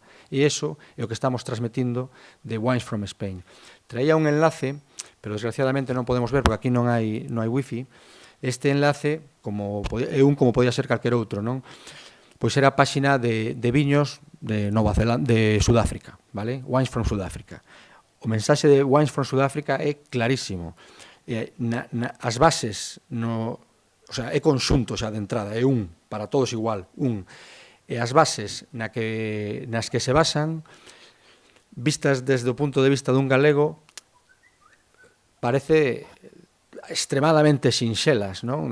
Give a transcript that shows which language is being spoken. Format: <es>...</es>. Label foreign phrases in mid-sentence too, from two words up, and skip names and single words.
<gl>E iso é o que estamos transmitindo de Wines from Spain. Traía un enlace, pero desgraciadamente non podemos ver porque aquí non hai wifi. Este enlace é como podía ser calquer outro, non? Pois era a páxina de viños de Sudáfrica, vale? Wines from Sudáfrica. O mensaxe de Wines from Sudáfrica é clarísimo. As bases, o sea, é conxunto xa de entrada, é un, para todos igual, un. E as bases nas que se basan, vistas desde o punto de vista dun galego, parece extremadamente sinxelas, non?</gl>